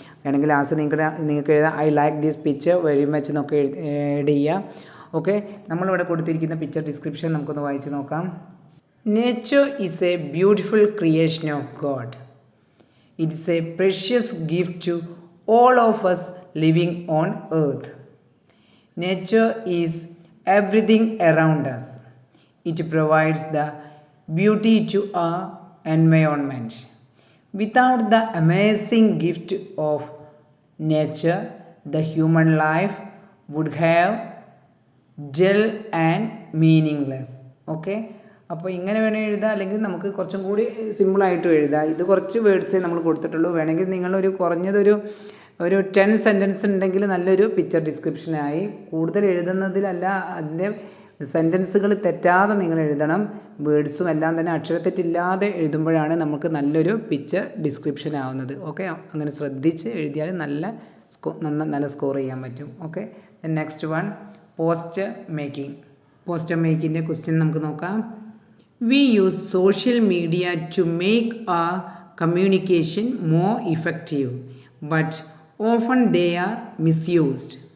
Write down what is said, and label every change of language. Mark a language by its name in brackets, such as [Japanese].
[Malayalam] വേണമെങ്കിൽ ലാസ്റ്റ് നിങ്ങൾക്ക് എഴുതാം [English] I like this picture very much [Malayalam] എന്നൊക്കെ എഴുതി ചെയ്യാം. ഓക്കെ, നമ്മളിവിടെ കൊടുത്തിരിക്കുന്ന പിക്ചർ ഡിസ്ക്രിപ്ഷൻ നമുക്കൊന്ന് വായിച്ച് നോക്കാം. [English] Nature is a beautiful creation of God. It is a precious gift to all of us living on earth. Nature is everything around us. It provides the beauty to our environment. Without the amazing gift of nature, the human life would have dull and meaningless. [Malayalam] Okay, അപ്പോൾ ഇങ്ങനെ വേണേൽ എഴുതാം, അല്ലെങ്കിൽ നമുക്ക് കുറച്ചും കൂടി സിമ്പിളായിട്ടും എഴുതാം. ഇത് കുറച്ച് വേർഡ്സേ നമ്മൾ കൊടുത്തിട്ടുള്ളൂ. വേണമെങ്കിൽ നിങ്ങളൊരു കുറഞ്ഞതൊരു 10 സെൻറ്റൻസ് ഉണ്ടെങ്കിൽ നല്ലൊരു പിക്ചർ ഡിസ്ക്രിപ്ഷനായി. കൂടുതൽ എഴുതുന്നതിലല്ല, അതിൻ്റെ സെൻറ്റൻസുകൾ തെറ്റാതെ നിങ്ങൾ എഴുതണം. വേർഡ്സും എല്ലാം തന്നെ അക്ഷരത്തെറ്റില്ലാതെ എഴുതുമ്പോഴാണ് നമുക്ക് നല്ലൊരു പിക്ചർ ഡിസ്ക്രിപ്ഷൻ ആവുന്നത്. ഓക്കെ, അങ്ങനെ ശ്രദ്ധിച്ച് എഴുതിയാൽ നല്ല സ്കോർ ചെയ്യാൻ പറ്റും. Okay, next one poster making. Poster മേക്കിങ്ങിൻ്റെ question നമുക്ക് നോക്കാം. [English] We use social media to make our communication more effective, but often they are misused.